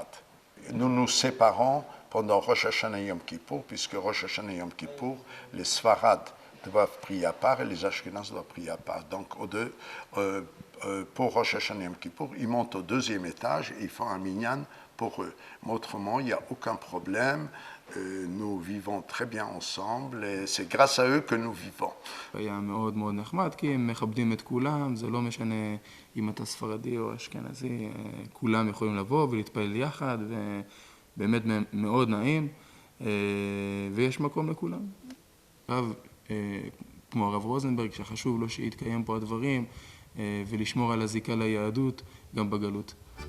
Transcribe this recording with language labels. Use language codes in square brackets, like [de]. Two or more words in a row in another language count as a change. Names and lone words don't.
[fr] Nous nous séparons pendant Rosh Hashanah Yom Kippour, puisque Rosh Hashanah Yom Kippour, les Sfarades doivent prier à part et les Ashkenazes doivent prier à part. Donc pour Rosh Hashanah Yom Kippour, ils montent au 2e étage et ils font un minyan pour eux. Mais autrement, il n'y a aucun problème. Nous vivons très bien ensemble et c'est grâce à eux que nous vivons. [he] היה מאוד מאוד נחמד, כי הם מכבדים את כולם, זה לא משנה אם אתה ספרדי או אשכנזי, כולם יכולים לבוא ולהתפלל יחד, ובאמת מאוד נעים, ויש מקום לכולם. רב, כמו הרב רוזנברג, שחשוב לו שיתקיים פה הדברים, ולשמור על הזיקה ליהדות גם בגלות.